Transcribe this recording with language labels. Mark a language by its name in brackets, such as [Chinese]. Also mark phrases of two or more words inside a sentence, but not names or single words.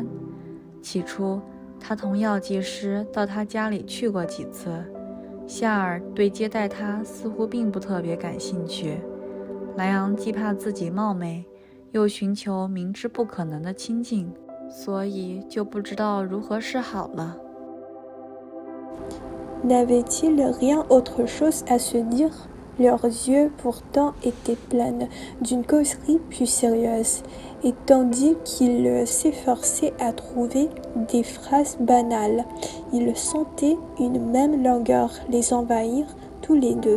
[Chinese] 起初他同药剂师到他家里去过几次，夏尔对接待他似乎并不特别感兴趣。莱昂既怕自己冒昧，又寻求明知不可能的亲近，所以就不知道如何是好了。 [French] N'avait-il rien autre chose à se dire? Leurs yeux pourtant étaient pleins d'une causerie plus sérieuse, et tandis qu'ils s'efforçaient à trouver des phrases banales, ils sentaient une même langueur les envahir tous les deux.